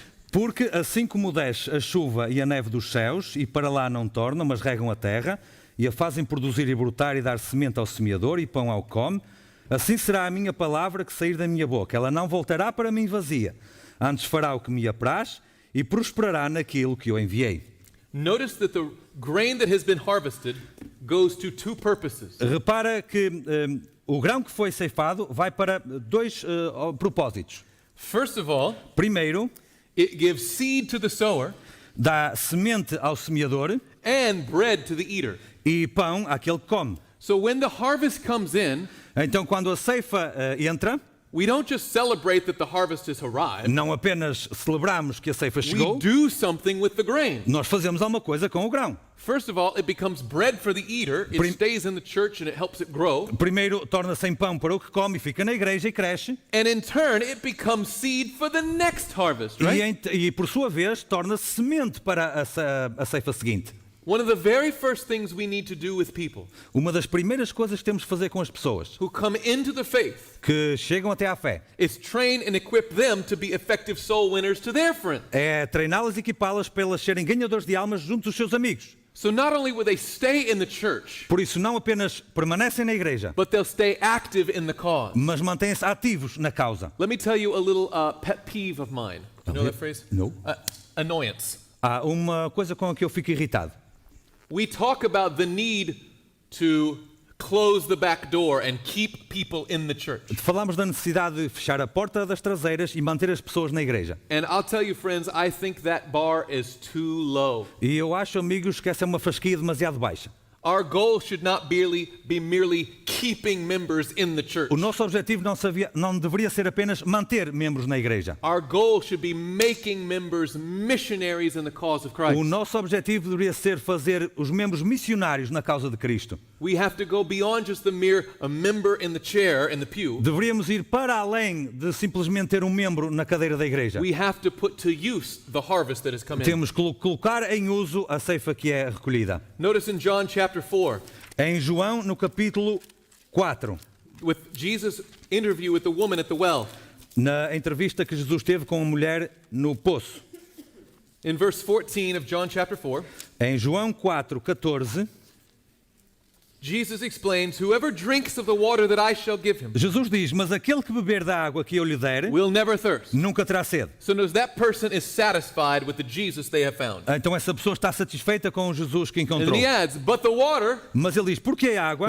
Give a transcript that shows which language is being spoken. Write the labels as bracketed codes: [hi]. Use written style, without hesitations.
[pt] Porque assim como desce a chuva e a neve dos céus, e para lá não tornam, mas regam a terra, e a fazem produzir e brotar e dar semente ao semeador e pão ao que come, assim será a minha palavra que sair da minha boca. Ela não voltará para mim vazia, antes fará o que me apraz e prosperará naquilo que eu enviei. [en] Notice that the grain that has been harvested goes to two purposes. [pt] Repara que o grão que foi ceifado vai para dois propósitos. [en] First of all, [pt] Primeiro, [en] it gives seed to the sower [pt] dá semente ao semeador [en] and bread to the eater. [pt] e pão àquele que come. [en] So when the harvest comes in, [pt] Então, quando a ceifa entra, [en] we don't just celebrate that the harvest has arrived. [pt] não apenas celebramos que a ceifa [en] We [pt] chegou, [en] do something with the grain. [pt] nós fazemos alguma coisa com o grão. [en] First of all, it becomes bread for the eater. It stays in the church and it helps it grow. [pt] Primeiro, torna-se em pão para o que come e fica na igreja e cresce. [en] And in turn, it becomes seed for the next harvest, right? [pt] E por sua vez, torna-se semente para a ceifa seguinte. [en] One of the very first things we need to do with people [pt] Uma das primeiras coisas que temos de fazer com as pessoas [en] who come into the faith [pt] que chegam até à fé [en] is train and equip them to be effective soul winners to their friends. [pt] é treiná-las e equipá-las para elas serem ganhadores de almas junto dos seus amigos. [en] So not only will they stay in the church, [pt] Por isso, não apenas permanecem na igreja, [en] but they'll stay active in the cause. [pt] mas mantêm-se ativos na causa. [en] Let me tell you a little pet peeve of mine. You know that phrase? No. Annoyance. [pt] Há uma coisa com a que eu fico irritado. [en] We talk about the need to close the back door and keep people in the church. [pt] Falamos da necessidade de fechar a porta das traseiras e manter as pessoas na igreja. [en] And I'll tell you, friends, I think that bar is too low. [pt] E eu acho, amigos, que essa é uma fasquia demasiado baixa. [en] Our goal should not be merely keeping members in the church. [pt] O nosso objetivo não deveria ser apenas manter membros na igreja. [en] Our goal should be making members missionaries in the cause of Christ. [pt] O nosso objetivo deveria ser fazer os membros missionários na causa de Cristo. [en] We have to go beyond just the mere a member in the chair in the pew. [pt] Deveríamos ir para além de simplesmente ter um membro na cadeira da igreja. [en] We have to put to use the harvest that has come in. [pt] Temos que colocar em uso a ceifa que é recolhida. [en] Notice in John chapter 4, [pt] Em João, no capítulo 4, [en] with Jesus' interview with the woman at the well. [pt] na entrevista que Jesus teve com a mulher no poço. [en] In verse 14 of John chapter 4, [pt] Em João 4, 14, [en] Jesus explains, whoever drinks of the water that I shall give him [pt] Jesus diz, mas aquele que beber da água que eu lhe der, [en] will never thirst. [pt] nunca terá sede. [en] So notice that person is satisfied with the Jesus they have found. [pt] Então essa pessoa está satisfeita com o Jesus que [en] And [pt] encontrou. [en] he adds, but the water [pt] Mas ele diz, porque a água